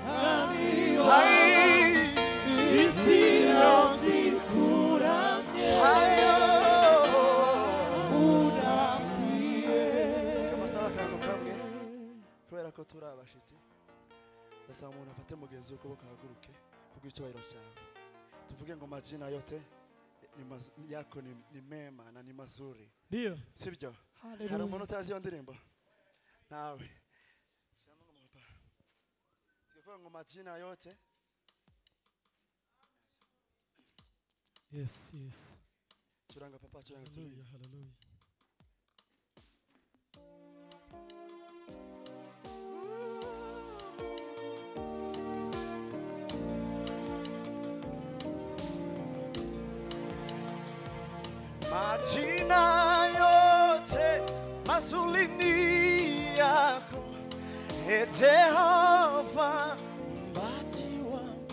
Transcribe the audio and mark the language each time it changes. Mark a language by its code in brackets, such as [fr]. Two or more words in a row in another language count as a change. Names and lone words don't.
[rw] Isi yose kuramye. Urakwiye. Kamasaba akantu kamwe kubera ko turi abashitsi. Ndasaba umuntu afate mugenzi ukuboko ahaguruke kubw'icyubahiro cyawe. Tuvuge ngo [sw] majina yote yako ni mema na ni mazuri. Ndio. [rw] Sibyo? Hari umuntu utazi iyo ndirimbo? Nawe. Tuvuge ngo [sw] majina yote. [en] Yes. [rw] Turanga papa, turanga turi. Hallelujah. [sw] Majina yote mazuri ni yako, Jehova mbati wangu.